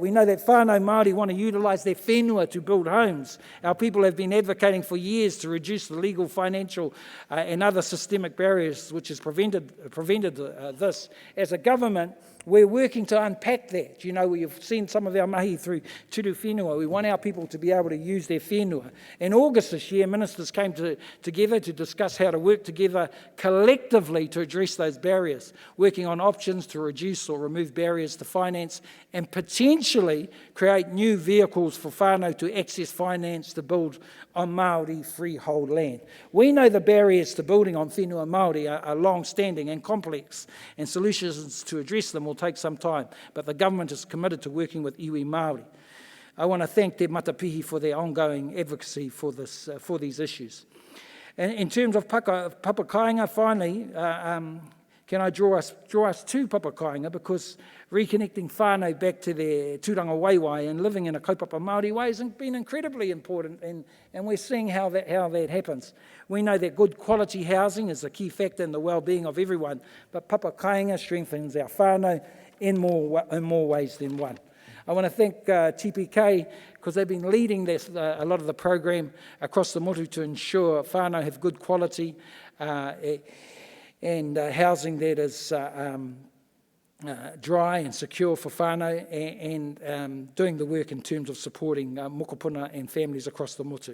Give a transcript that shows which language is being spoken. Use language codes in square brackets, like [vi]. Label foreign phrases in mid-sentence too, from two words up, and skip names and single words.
[en] We know that [mi] whānau Māori [en] want to utilise their whenua to build homes. Our people have been advocating for years to reduce the legal, financial and other systemic barriers which has prevented this. As a government, we're working to unpack that. We've seen some of our mahi through [mi] turu whenua. [en] We want our people to be able to use their whenua. In August this year, ministers came together to discuss how to work together collectively to address those barriers, working on options to reduce or remove barriers to finance and potentially create new vehicles for whānau to access finance to build on Māori freehold land. We know the barriers to building on [mi] whenua Māori [en] are long-standing and complex, and solutions to address them will take some time, but the government is committed to working with [mi] iwi Māori. [en] I want to thank Te Matapihi for their ongoing advocacy for these issues. And in terms of papakainga, finally, can I draw us to papakainga, because reconnecting whānau back to their [mi] tūranga waiwai [en] and living in a [mi] kaupapa Māori [en] way has been incredibly important, and we're seeing how that happens. We know that good quality housing is a key factor in the well-being of everyone, but papakainga strengthens our whānau in more ways than one. I want to thank TPK, because they've been leading this, a lot of the program across the motu to ensure whānau have good quality and housing that is dry and secure for whānau, and doing the work in terms of supporting mokopuna and families across the motu.